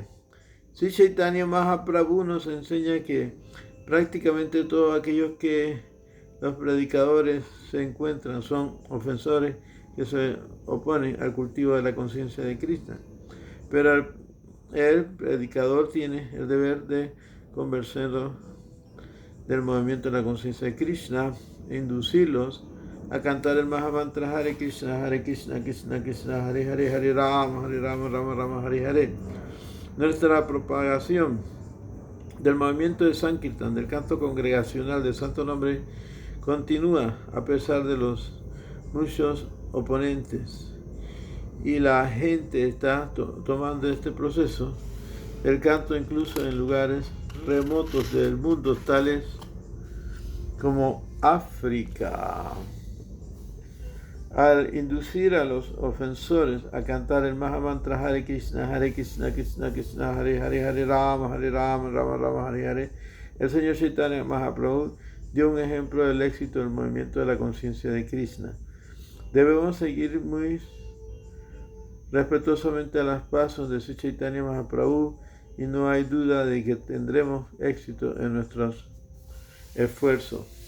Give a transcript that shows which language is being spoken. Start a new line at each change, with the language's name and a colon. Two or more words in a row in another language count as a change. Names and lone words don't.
Spanish: Sri Chaitanya Mahaprabhu nos enseña que prácticamente todos aquellos que los predicadores se encuentran son ofensores que se oponen al cultivo de la conciencia de Krishna. Pero el predicador tiene el deber de convencerlos del movimiento de la conciencia de Krishna e inducirlos a cantar el Mahamantra
Sanskrit: हरे कृष्ण, कृष्ण कृष्ण, हरे हरे, हरे राम, राम राम, हरे हरे.
Spanish: Nuestra propagación del movimiento de Sankirtan, del canto congregacional del Santo Nombre, continúa a pesar de los muchos oponentes. Y la gente está tomando este proceso del canto incluso en lugares remotos del mundo, tales como África. al inducir a los ofensores a cantar el Mahamantra
Sanskrit: हरे कृष्ण, कृष्ण, कृष्ण, हरे हरे, हरे राम, राम राम, हरे हरे,
Spanish: el señor Chaitanya Mahaprabhu dio un ejemplo del éxito del movimiento de la conciencia de Krishna. Debemos seguir muy respetuosamente a los pasos de Sri Chaitanya Mahaprabhu y no hay duda de que tendremos éxito en nuestros esfuerzos.